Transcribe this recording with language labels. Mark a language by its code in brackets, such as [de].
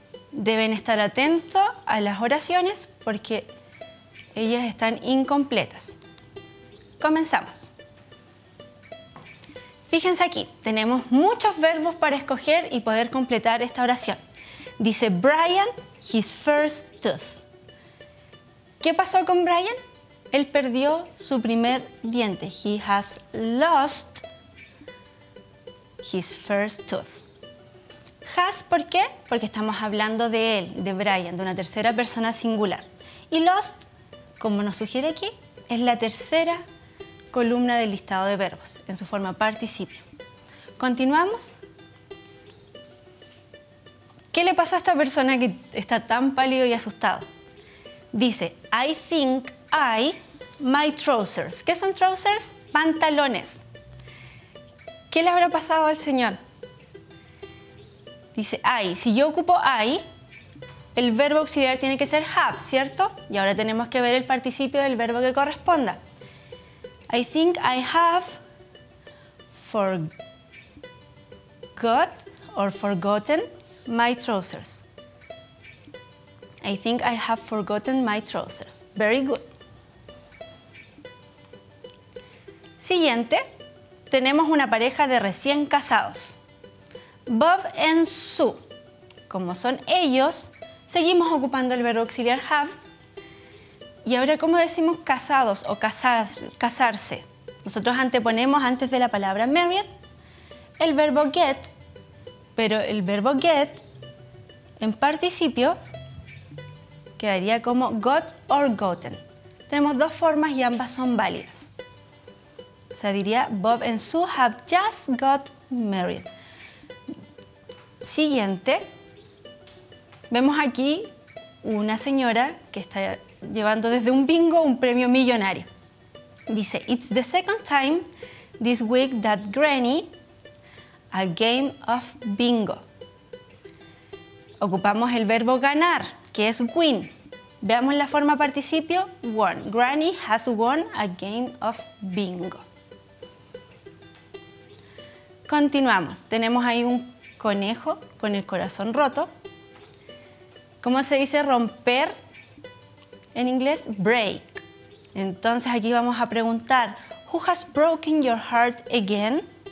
[es] Deben estar atentos a las oraciones porque ellas están incompletas. Comenzamos. Fíjense aquí, tenemos muchos verbos para escoger y poder completar esta oración. Dice Brian, his first tooth. ¿Qué pasó con Brian? Él perdió su primer diente. [en] He has lost his first tooth. [es] Has, ¿por qué? Porque estamos hablando de él, de Brian, de una tercera persona singular. Y lost, como nos sugiere aquí, es la tercera columna del listado de verbos, en su forma participio. Continuamos. ¿Qué le pasó a esta persona que está tan pálido y asustado? [en] Dice, I think my trousers. [es] ¿Qué son trousers? Pantalones. ¿Qué le habrá pasado al señor? Dice I. Si yo ocupo I, el verbo auxiliar tiene que ser have, ¿cierto? Y ahora tenemos que ver el participio del verbo que corresponda. [en] I think I have forgotten my trousers. I think I have forgotten my trousers. Very good. [es] Siguiente, tenemos una pareja de recién casados. Bob and Sue. Como son ellos, seguimos ocupando el verbo auxiliar have. Y ahora, ¿cómo decimos casados o casarse? Nosotros anteponemos antes de la palabra married el verbo get, pero el verbo get en participio quedaría como got or gotten. Tenemos dos formas y ambas son válidas. O sea, diría [en] Bob and Sue have just got married. [es] Siguiente. Vemos aquí una señora que está llevando desde un bingo un premio millonario. [en] Dice, it's the second time this week that Granny a game of bingo. [es] Ocupamos el verbo ganar, que es win. Veamos la forma participio, won. [en] Granny has won a game of bingo. [es] Continuamos. Tenemos ahí un conejo con el corazón roto. ¿Cómo se dice romper en inglés? Break. Entonces aquí vamos a preguntar, [en] who has broken your heart again?